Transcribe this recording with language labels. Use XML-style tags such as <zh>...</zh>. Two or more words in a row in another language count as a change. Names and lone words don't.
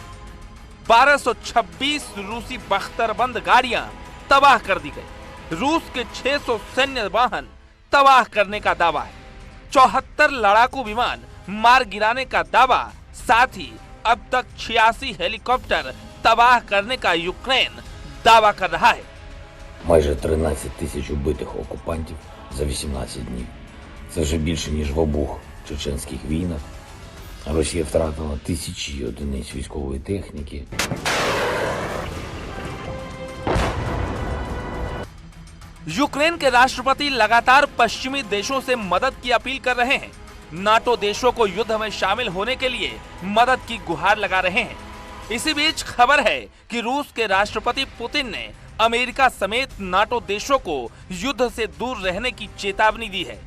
<hi>1226 रूसी बख्तरबंद गाड़ियां तबाह कर दी गई, रूस के 600 सैन्य वाहन तबाह करने का दावा है, 74 लड़ाकू विमान मार गिराने का दावा, साथ ही अब तक 86 हेलीकॉप्टर तबाह करने का यूक्रेन दावा कर रहा है।</hi> <uk>Майже 13 тисяч убитих окупантів за 18 днів. Це вже більше, ніж в обох чеченських війнах. Росія втратила тисячі одиниць військової техніки.</uk> <hi>यूक्रेन के राष्ट्रपति लगातार पश्चिमी देशों से मदद की अपील कर रहे हैं। नाटो देशों को युद्ध में शामिल होने के लिए मदद की गुहार लगा रहे हैं। इसी बीच खबर है कि रूस के राष्ट्रपति पुतिन ने अमेरिका समेत नाटो देशों को युद्ध से दूर रहने की चेतावनी दी है।</hi>